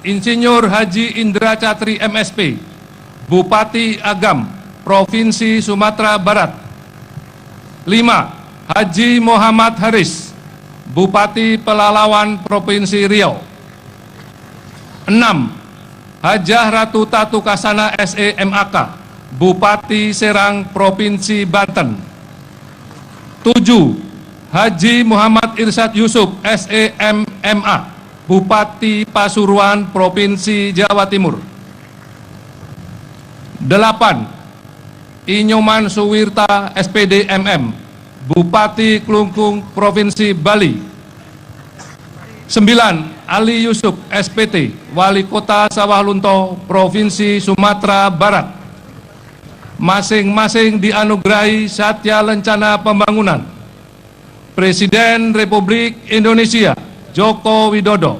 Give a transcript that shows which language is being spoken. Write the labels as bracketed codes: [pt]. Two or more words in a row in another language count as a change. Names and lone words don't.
[id] Insinyur Haji Indra Catri MSP, Bupati Agam Provinsi Sumatera Barat. 5. Haji Muhammad Haris, Bupati Pelalawan Provinsi Riau. 6. Hajah Ratu Tatu Kasana SE MAK, Bupati Serang Provinsi Banten. 7. Haji Muhammad Irsyad Yusuf SEMMA, Bupati Pasuruan Provinsi Jawa Timur. 8. Inyoman Suwirta SPD MM, Bupati Klungkung Provinsi Bali. 9. Ali Yusuf SPT, Wali Kota Sawah Lunto Provinsi Sumatera Barat. Masing-masing dianugerahi Satya Lencana Pembangunan Presiden Republik Indonesia Joko Widodo.